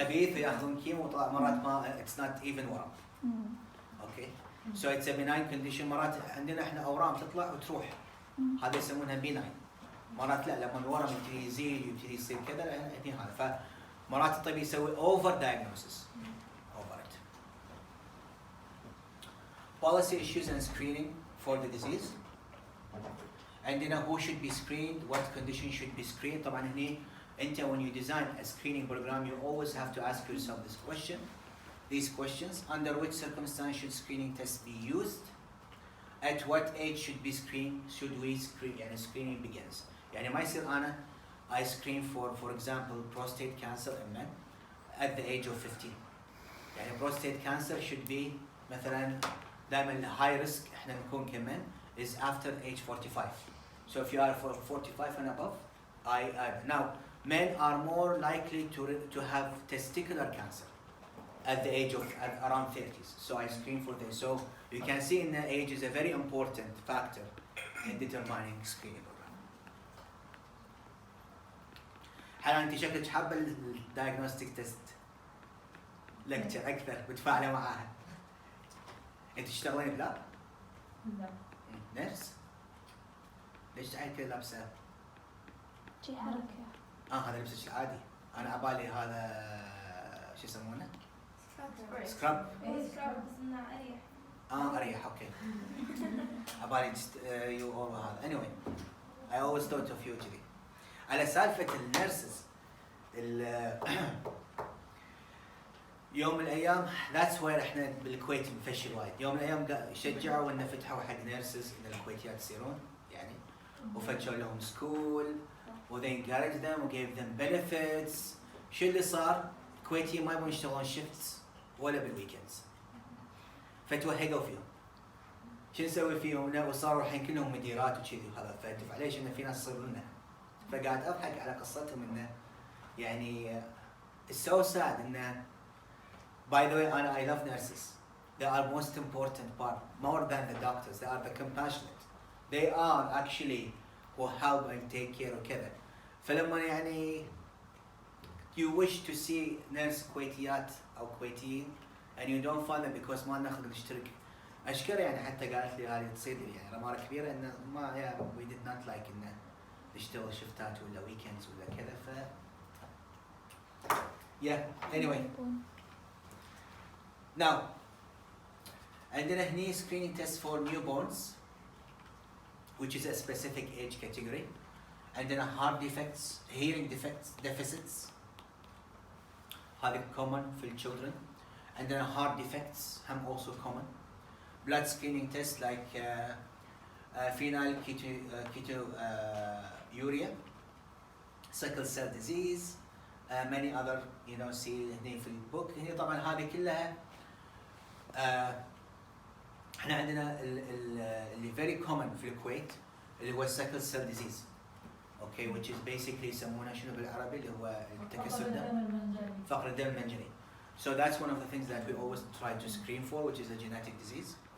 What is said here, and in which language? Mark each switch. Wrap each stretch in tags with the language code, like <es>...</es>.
<ar>خبيث وياخذون كيمو وطلع مرات ما</ar> <en>it's not even</en> <ar>ورم. اوكي.</ar> <en>so it's a benign condition</en> <ar>مرات عندنا احنا اورام تطلع وتروح. هذا يسمونها بيناين. مرات لا لما الورم يبتدي يزيد ويبتدي يصير كذا هني هذا فمرات الطبيب يسوي</ar> <en>Overdiagnosis. Policy issues and screening for the disease. عندنا who should be screened, what condition should be screened.</en> <ar>طبعا هني انت</ar> <en>when you design a screening program you always have to ask yourself this question, these questions. Under which circumstance should screening tests be used? At what age should be screened? Should we screen? يعني screening begins.</en> <ar>يعني ما يصير أنا</ar> <en>I screen for example prostate cancer in men at the age of 15. يعني prostate cancer should be</en> <ar>مثلا دائما</ar> <en>high risk</en> <ar>احنا نكون كمان</ar> <en>is after age 45. So if you are 45 and above, now men are more likely to have testicular cancer at the age of around 30s. So I screen for this. So you can see in the age is a very important factor in determining screening program.</en> <ar>حلا انت شكلك حابه</ar> <en>الدايجنوستيك test lecture</en> <ar>اكثر متفاعله معاها. انت تشتغلين بلاب؟ لا. نيرس؟ ليش تعال كذا لابسه؟ شي حركة. هذا لبسك العادي، انا عبالي هذا شو يسمونه؟ سكراب. سكراب بس انه اريح. اريح اوكي. عبالي</ar> <en>you اول</en> <ar>هذا.</ar> <en>anyway I always thought of you كذي.</en> <ar>على سالفة النيرسز يوم من الايام</ar> <en>that's why</en> <ar>احنا بالكويت نفشل وايد، يوم من الايام شجعوا ان فتحوا حق نيرسز ان الكويتيات يصيرون يعني وفتحوا لهم سكول و</ar> <en>they encouraged them</en> <ar>و</ar> <en>gave them benefits.</en> <ar>شو اللي صار؟ الكويتيين ما يبون يشتغلون شيفتس ولا بالويكندز فتوهقوا فيهم. شو نسوي فيهم؟ وصاروا الحين كلهم مديرات وكذي وهذا فدفع ليش ان في ناس يصيرون لنا. فقاعد اضحك على قصتهم انه يعني</ar> <en>it's so sad انه by the way I love nurses. They are most important part more than the doctors. They are the compassionate. They are actually who help and take care وكذا.</en> <ar>فلما يعني</ar> <en>you wish to see nurse</en> <ar>كويتيات او كويتيين</ar> <en>and you don't find them because</en> <ar>ما ناخذ نشترك. اشكر يعني حتى قالت لي هذه تصير لي يعني رمارة كبيرة انه ما</ar> <en>we did not like</en> <ar>انه نشتغل شفتات ولا ويكندز ولا كذا ف</ar> <en>yeah anyway now</en> <ar>عندنا هني</ar> <en>screening test for newborns which is a specific age category. And then heart defects, hearing defects, deficits, هذا common في children. And then heart defects هم also common. Blood screening tests like phenyl ketonuria, sickle cell disease, many other see</en> <ar>هنا في البوك. هنا طبعا هذه كلها احنا عندنا اللي</ar> <en>very common</en> <ar>في الكويت اللي هو</ar> <en>sickle cell disease. Okay, which is basically</en> <ar>يسمونه شنو بالعربي اللي هو تكسر الدم، فقر الدم المنجلي.</ar> <en>So that's one of the things that we always try to screen for, which is a genetic disease.</en>